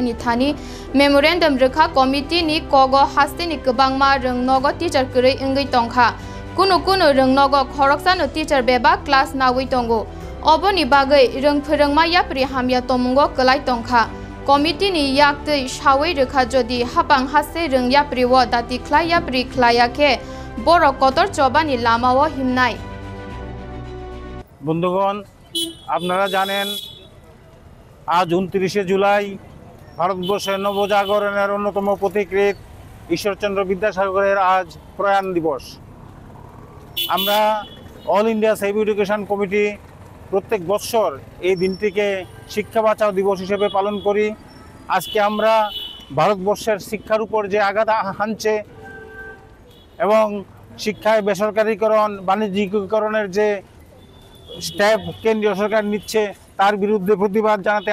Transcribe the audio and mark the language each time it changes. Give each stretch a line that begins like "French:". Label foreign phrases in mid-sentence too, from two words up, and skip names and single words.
Kok Borok: ni thani Memorandum rekha committee ni kogo haste ni kabangma rengnogo teacher kurei ingai tongkha kuno rengnogo khoroksano teacher beba class nawai tongo oboni bagai rengphorengma yapri hamya tomungo kalai tongkha committee ni yaktei shawai rekha jodi hapang haste rengyapri wo dati khlayapri khlayake boro kotor chobani lamao himnai
Bangla: বন্ধুগণ আপনারা জানেন আজ 29শে জুলাই ভারতবর্ষের নবজাগরণের অন্যতম পথিকৃৎ ঈশ্বরচন্দ্র বিদ্যাসাগরের আজ প্রয়াণ দিবস আমরা অল ইন্ডিয়া সেভ এডুকেশন কমিটি প্রত্যেক বছর এই দিনটিকে শিক্ষা বাঁচাও দিবস হিসেবে পালন করি আজকে আমরা ভারতবর্ষের শিক্ষার উপর যে আঘাত হানছে এবং শিক্ষায় বেসরকারীকরণ বাণিজ্যিকীকরণের যে স্টেপ কেন্দ্রীয় সরকার নিচ্ছে তার বিরুদ্ধে প্রতিবাদ জানাতে